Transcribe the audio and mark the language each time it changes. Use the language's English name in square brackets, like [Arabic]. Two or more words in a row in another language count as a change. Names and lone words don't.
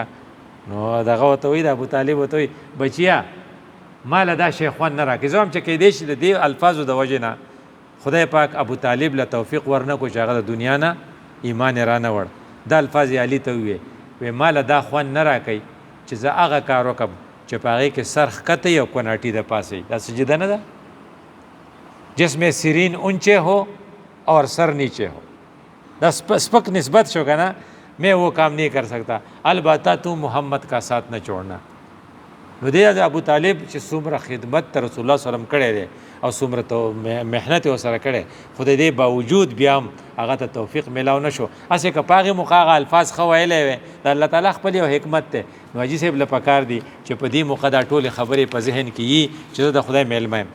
[Pashto] نو دغه ورته وایي د ابو طالب ورته وایي بچیه ما له دا شی خوند نه راکړي، زه هم چې کیدی شي د دې الفاظو د وجې نه خدای پاک ابو طالب له توفیق ورنه کړو چې هغه د دنیا نه ایمان یې رانه وړ. دا الفاظ یې علي ته وویې وی ما له دا خوند نه راکوي چې زه هغه کار وکړم چې په هغې کې سر ښکته یي او کناټي د پاسه یي. دا سجده نه ده. [Urdu] جسم سیرین اونچے ہو اور سر نیچے ہو، [Pashto] دا سپک نسبت شو کنه، [Urdu] میں وہ کام نہیں کر سکتا البتہ تو محمد کا ساتھ نہ چھوڑنا. [Pashto] نو دی ابو طالب چې څومره خدمت ته رسول الله [Arabic] صلی الله علیه وسلم [Pashto] کړی دی او څومره محنت یې ورسره کړی، خو د دې باوجود بیا هم هغه ته توفیق میلاو نه شو. هسې که په هغې موقع هغه الفاظ ښه ویلی وی د الله تعالی خپل یو حکمت دی. نو حاجي صاحب له پکار دی چې په دې موقع دا ټولې خبرې په ذهن کې یي چې زه د خدای میلمه یم.